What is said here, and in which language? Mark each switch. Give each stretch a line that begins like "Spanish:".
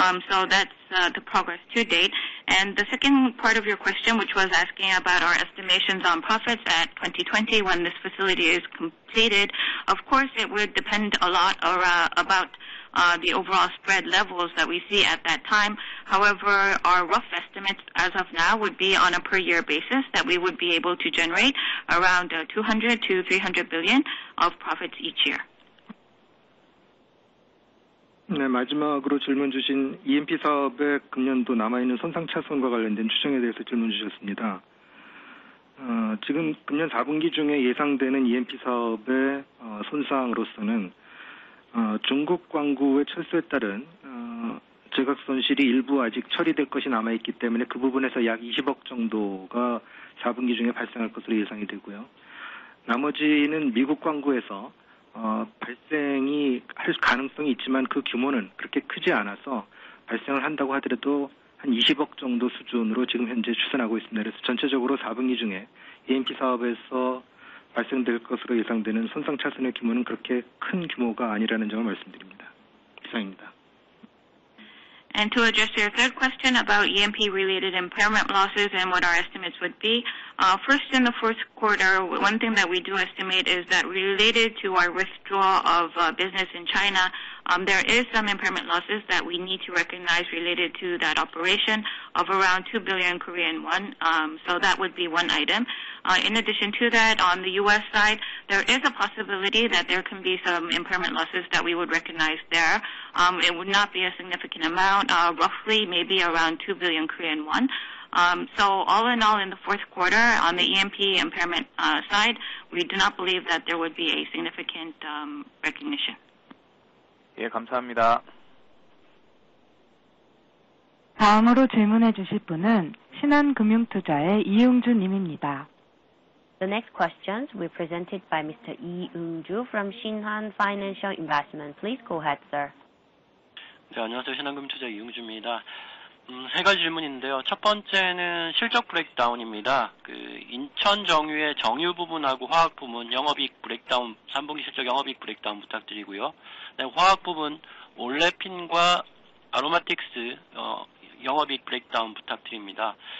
English: So that's the progress to date. And the second part of your question, which was asking about our estimations on profits at 2020 when this facility is completed, of course it would depend a lot about the overall spread levels that we see at that time. However, our rough estimates as of now would be on a per year basis that we would be able to generate around 200 to 300 billion of profits each year.
Korean: 네, 마지막으로 질문 주신 EMP 사업의 금년도 남아있는 손상 차손과 관련된 추정에 대해서 질문 주셨습니다. 지금 금년 4분기 중에 예상되는 EMP 사업의 손상으로서는 중국 광구의 철수에 따른 제각 손실이 일부 아직 처리될 것이 남아있기 때문에 그 부분에서 약 20억 정도가 4분기 중에 발생할 것으로 예상이 되고요. 나머지는 미국 광구에서 발생이 할 가능성이 있지만 그 규모는 그렇게 크지 않아서 발생을 한다고 하더라도 한 20억 정도 수준으로 지금 현재 추산하고 있습니다. 그래서 전체적으로 4분기 중에 EMP 사업에서 발생될 것으로 예상되는 손상 차손의 규모는 그렇게 큰 규모가 아니라는 점을 말씀드립니다. 이상입니다.
English: And to address your third question about EMP-related impairment losses and what our estimates would be, first in the fourth quarter, one thing that we do estimate is that related to our withdrawal of business in China, there is some impairment losses that we need to recognize related to that operation of around 2 billion Korean won. So that would be one item. In addition to that, on the U.S. side, there is a possibility that there can be some impairment losses that we would recognize there. It would not be a significant amount, roughly maybe around 2 billion Korean won. So all in all, in the fourth quarter, on the EMP impairment side, we do not believe that there would be a significant recognition.
Korean: 예, 감사합니다. 다음으로 질문해 주실 분은 신한금융투자의 이응주 님입니다.
English: The next questions will be presented by Mr. Lee Eung-ju from Shinhan Financial Investment. Please go ahead, sir.
Korean: 네, 안녕하세요. 신한금융투자 이응주입니다. 세 가지 질문인데요. 첫 번째는 실적 브레이크다운입니다. 인천 정유의 정유 부분하고 화학 부분 영업이익 브레이크다운, 3분기 실적 영업이익 브레이크다운 부탁드리고요. 네, 화학 부분 올레핀과 아로마틱스 영업이익 브레이크다운 부탁드립니다.